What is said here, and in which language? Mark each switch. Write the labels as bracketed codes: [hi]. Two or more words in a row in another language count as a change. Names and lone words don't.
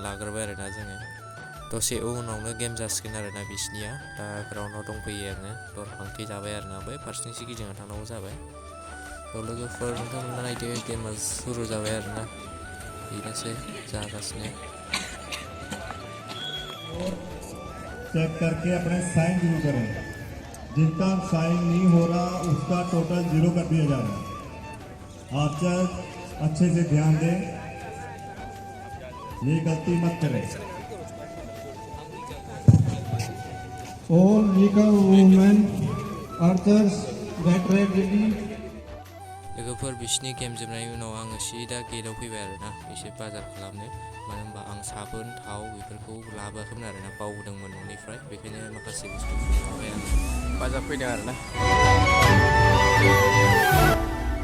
[brx] लाग्रोबाय आरोना जोङो दसे उनावनो गेम जासिगोन आरोना बिसिनिया दा ग्राउन्डआव दंफैयो आङो दरफांथि जाबाय आरोना बै फारसेथिंसो गिदिंना थांनांगौ जाबाय लोगोफोर नोंथांमोना नायदो गेमा सुरु जाबाय आरोना बेनोसै जागासिनो [hi] चेक करके अपने साइन जरूर करें जिनका साइन नहीं हो रहा उसका टोटल 0 कर दिया जा रहा है आप अच्छे से ध्यान दें ये गलती मत करें [en] all legal women archers get ready [brx] लोगोफोर बिसिनि गेम जोबनायनि उनाव आङो सिदा गेटआव फैबाय आरोना एसे बाजार खालामनो मानो होनबा आं साबोन थाव बेफोरखौ लाबोआखैमोन आरोना बावदोंमोन न'निफ्राय बेखायनो माखासे बुस्थुफोर लाबाय आं बाजार फैदों आरोना